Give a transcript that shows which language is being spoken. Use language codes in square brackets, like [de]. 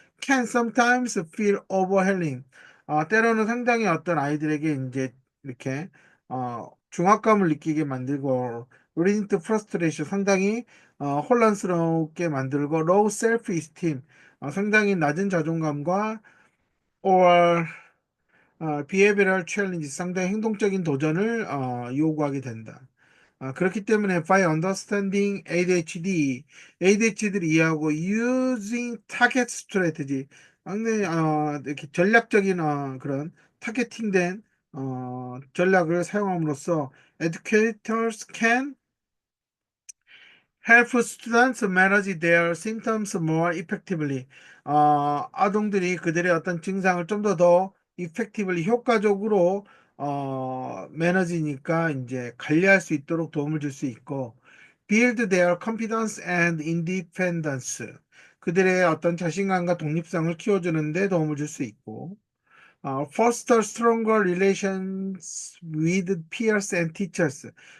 [en] Can sometimes feel overwhelming. [ko] 때로는 상당히 어떤 아이들에게 이제 이렇게 중압감을 느끼게 만들고 [en] leading to frustration [ko] 상당히 혼란스럽게 만들고 [en] low self-esteem [ko] 상당히 낮은 자존감과 [en] or behavioral challenge [ko] 상당히 행동적인 도전을 요구하게 된다. 그렇기 때문에 [en] by understanding [ko] ADHD를 이해하고 [en] using target strategy, [ko] 상당히 이렇게 전략적인 그런 타겟팅된 전략을 사용함으로써 [en] educators can help students manage their symptoms more effectively. [ko] 아동들이 그들의 어떤 증상을 좀 더 effectively 효과적으로 매너지니까 이제 관리할 수 있도록 도움을 줄 수 있고 [en] build their confidence and independence. [ko] 그들의 어떤 자신감과 독립성을 키워주는 데 도움을 줄 수 있고 [en] foster stronger relations with peers and teachers.